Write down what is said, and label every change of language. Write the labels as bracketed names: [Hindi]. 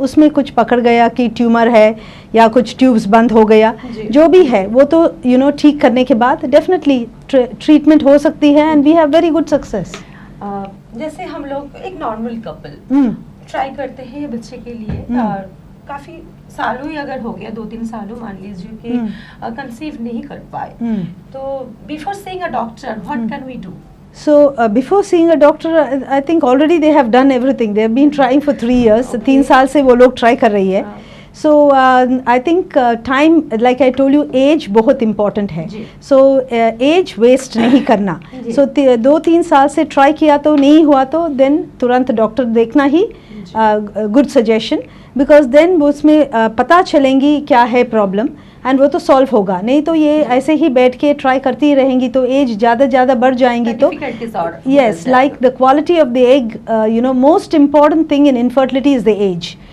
[Hindi] उसमें कुछ पकड़ गया कि ट्यूमर है या कुछ ट्यूब्स बंद हो गया, जो भी है वो तो यू नो ठीक करने के बाद डेफिनेटली ट्रीटमेंट हो सकती है and [English] We have very good success. [Hindi] जैसे हम लोग एक नॉर्मल कपल ट्राई करते हैं बच्चे के लिए, और काफी सालों ही अगर हो गया, 2-3 सालों मान लीजिए कि कंसीव नहीं कर पाए, तो [English] Before seeing a doctor what can we do? So before seeing a doctor, I think already they have done everything. They have been trying for 3 years. [Hindi] 3 साल से वो लोग try कर रही है. [English] So I think time, like I told you, age बहुत important है. So age waste [Hindi] नहीं करना. So 2-3 साल से try किया तो नहीं हुआ तो then तुरंत डॉक्टर देखना ही गुड सजेशन, बिकॉज देन वो उसमें पता चलेंगी क्या है प्रॉब्लम एंड वो तो सॉल्व होगा, नहीं तो ये ऐसे ही बैठ के ट्राई करती रहेंगी तो एज ज़्यादा बढ़ जाएंगी तो yes, [English] Like the quality of the egg, you know most important thing in infertility is the age.